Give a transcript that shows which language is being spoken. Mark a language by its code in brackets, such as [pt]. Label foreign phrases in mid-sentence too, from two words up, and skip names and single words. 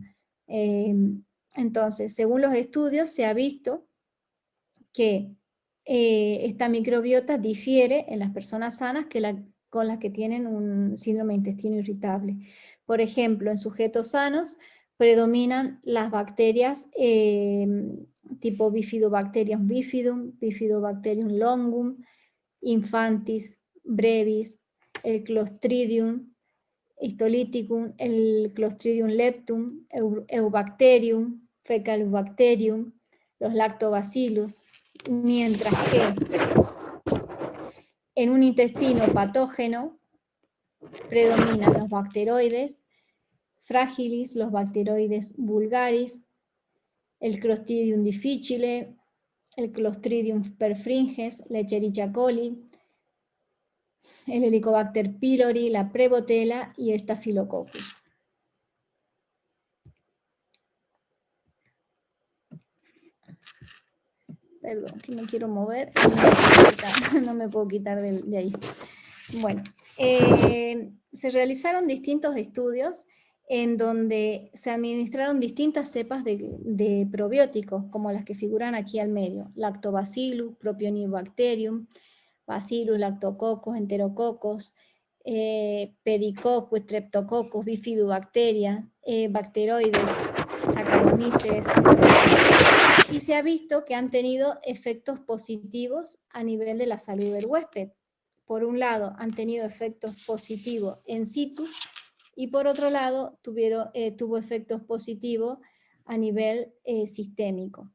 [es] Entonces, según los estudios, se ha visto que esta microbiota difiere en las personas sanas con las que tienen un síndrome de intestino irritable. Por ejemplo, en sujetos sanos predominan las bacterias tipo Bifidobacterium bifidum, Bifidobacterium longum, infantis, brevis, el Clostridium histolyticum, el Clostridium leptum, Eubacterium, Fecalibacterium, los Lactobacillus, mientras que en un intestino patógeno predominan los bacteroides fragilis, los bacteroides vulgaris, el Clostridium difficile, el Clostridium perfringens, la Escherichia coli, el Helicobacter pylori, la Prevotella y el Staphylococcus. Perdón, que me quiero mover, no me puedo quitar de ahí. Bueno, se realizaron distintos estudios en donde se administraron distintas cepas de probióticos, como las que figuran aquí al medio: Lactobacillus, Propionibacterium, Bacillus, Lactococcus, Enterococcus, Pedicoccus, Streptococcus, Bifidobacteria, bacteroides, Saccharomyces, etc. Y se ha visto que han tenido efectos positivos a nivel de la salud del huésped. Por un lado, han tenido efectos positivos en situ, y por otro lado, tuvo efectos positivos a nivel sistémico.